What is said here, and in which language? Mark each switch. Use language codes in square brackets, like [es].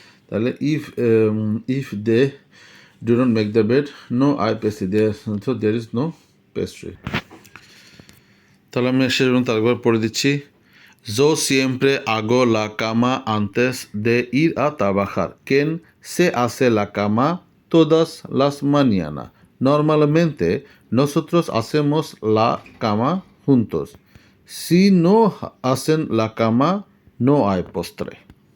[en] তাহলে if they do not make the bed, [es] no hay [en] pastry, so there is no pastry. [bn] তাহলে আমি শেষ পর্যন্ত আরেকবার পড়ে দিচ্ছি। [es] Yo siempre hago la cama antes de ir a trabajar. Quien se hace la cama todas las mañanas. Normalmente nosotros hacemos la cama juntos. Si no hacen la cama, no hay postre.